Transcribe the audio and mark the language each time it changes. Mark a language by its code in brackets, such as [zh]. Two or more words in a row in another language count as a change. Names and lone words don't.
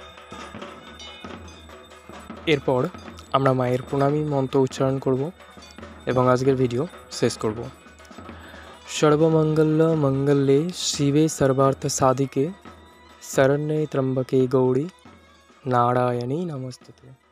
[bn] এরপর আমরা মায়ের প্রণামী মন্ত্র উচ্চারণ করব এবং আজকের ভিডিও শেষ করব। [sa] সর্বমঙ্গল মঙ্গলে শিবে সর্বার্থ সাধিকে শরণ্যে ত্র্যম্বকে গৌরী নারায়ণী নমস্তুতে।